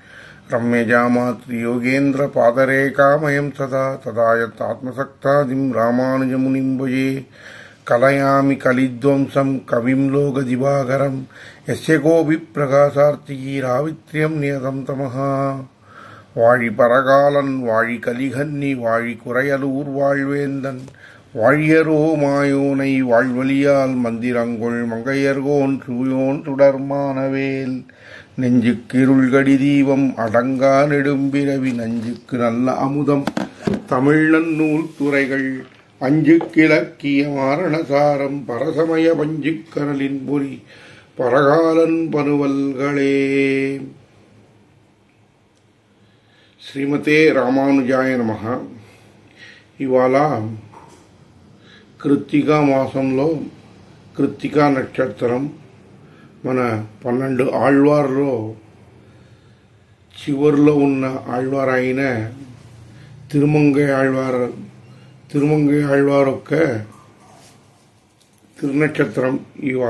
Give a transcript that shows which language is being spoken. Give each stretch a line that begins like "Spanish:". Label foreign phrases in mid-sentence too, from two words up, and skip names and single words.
Sanskrit: రమ్యజామాతృయోగేంద్రపాదరేకామయం సదా తదాయత్తాత్మసక్తాదిం రామానుజమునిం భజే. కలయామి కలిధ్వంసం కవిం లోకదివాకరం యస్య కోపి ప్రకాశార్తిరావిత్ర్యం నియతం తమః.
Tamil: வாழி பரகாலன் வாழி கலிகன்னி வாழி குறையலூர் வாழ்வேந்தன் வாழியரோ மாயோனை வாழ்வழியால் மந்திரங்கொள் மங்கையர்கோன் சூயோன் சுடர்மானவேல். நெஞ்சுக்கு இருள்கடி தீபம் அடங்கா நெடும்பிறவி நஞ்சுக்கு நல்ல அமுதம் தமிழ் நன்னூல் துறைகள் அஞ்சுக்கிழக்கிய மாரணசாரம் பரசமய பஞ்சுக்கரலின் பொறி பரகாலன் பனுவல்களே.
Sanskrit: శ్రీమతే రామానుజాయ నమః.
Telugu: ఇవాళ కృత్తికా మాసంలో కృత్తికా నక్షత్రం మన 12 ఆళ్వార్లో చివరిలో ఉన్న ఆళ్వార్ అయిన తిరుమంగై ఆళ్వార్ యొక్క తిరునక్షత్రం ఇవాళ.